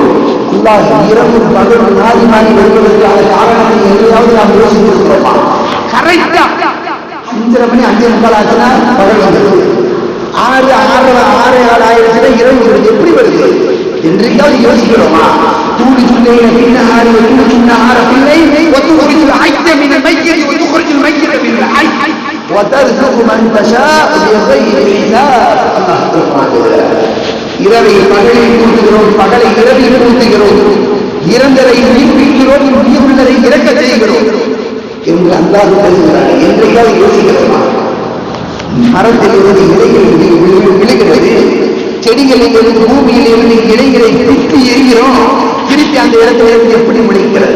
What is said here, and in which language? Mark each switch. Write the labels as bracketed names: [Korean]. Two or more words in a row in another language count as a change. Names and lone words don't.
[Tamil] அல்லாஹ் இரவு பகல் மாறி மாறி வருவதற்கான காரணத்தை எதையாவது நாம் யோசித்திருக்கிறோமா? கரெக்டா 5:30 மணி 5:45 ஆச்சுன்னா பகல் வந்துடுது. 6 6 6 7 ஆயிடுச்சுன்னா இரவு எப்படி வருது? என்றைக்காவது யோசிக்கிறோமா? [Arabic] تولج الليل في النهار وتولج النهار في الليل وتخرج الحي من الميت وتخرج الميت من الحي وترزق من تشاء بغير حساب. [Tamil] இரவை பகலில் கூட்டுகிறோம், பகலை இரவில் கூட்டுகிறோம், இறந்தரை உயிர்ப்பிக்கிறோம், உயிருள்ளதை இறக்க செய்கிறோம் என்று அல்லாஹ் பேசுகிறார். என்றைக்காவது யோசிக்கிறோமா? மரத்திலிருந்து இலைகள் விழுகிறது, செடிகளில் இருந்து பூமியில் இருந்து இலைகளை பிரித்து எரிகிறோம், திருப்பி அந்த இடத்துல இருந்து எப்படி முளைக்கிறது?